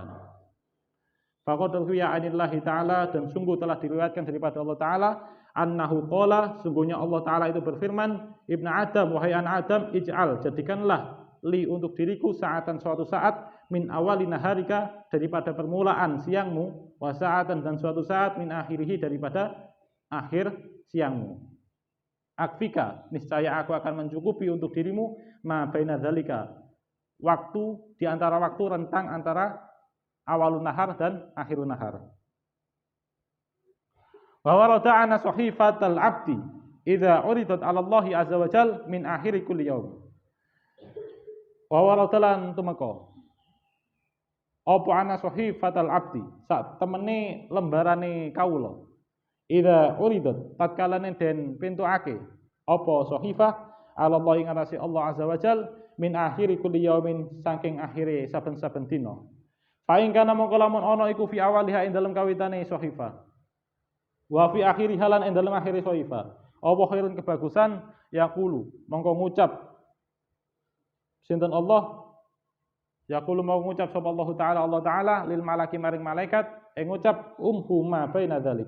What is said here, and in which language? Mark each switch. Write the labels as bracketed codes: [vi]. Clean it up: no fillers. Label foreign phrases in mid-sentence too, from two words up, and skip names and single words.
[ar] فقد روي عن الله تعالى, [id] dan sungguh telah diriwayatkan daripada Allah Ta'ala, [ar] أنه قال, [id] sungguhnya Allah Ta'ala itu berfirman, [ar] ابن آدم, [id] wahai anak Adam, ij'al, jadikanlah li untuk diriku saatan suatu saat, [ar] من أول نهارك, [id] daripada permulaan siangmu, [ar] وساعة, [id] dan suatu saat, [ar] من آخره, [id] daripada akhir siangmu. Akfika, niscaya aku akan mencukupi untuk dirimu, [ar] ما بين ذلك, [id] waktu di antara waktu rentang antara [ar] أول النهار [id] dan [ar] آخر النهار. وورد أن صحيفة العبد إذا عرضت على الله عز وجل من آخر كل يوم. وورد [jv] lan tumeka apa [ar] أن صحيفة العبد, [jv] sak temene lembarane kawula. [ar] إذا عرضت, [jv] tatkalane den pintuake apa sahifah [ar] على الله [jv] ing atase Allah [ar] عز وجل من آخر كل يوم, [jv] saking akhire saben-saben dina. Paing kana mongko lamun ana iku [ar] في أولها [jv] ing dalem kawitane sahifah. [ar] وفي آخرها [jv] lan ing dalem akhire sahifah. Apa khairun kebagusan yaqulu, mongko ngucap sinten Allah, yaqulu mau ngucap sapa Allah Ta'ala [ar] للملك [jv] maring malaikat, ngucap [ar] ما بين ذلك.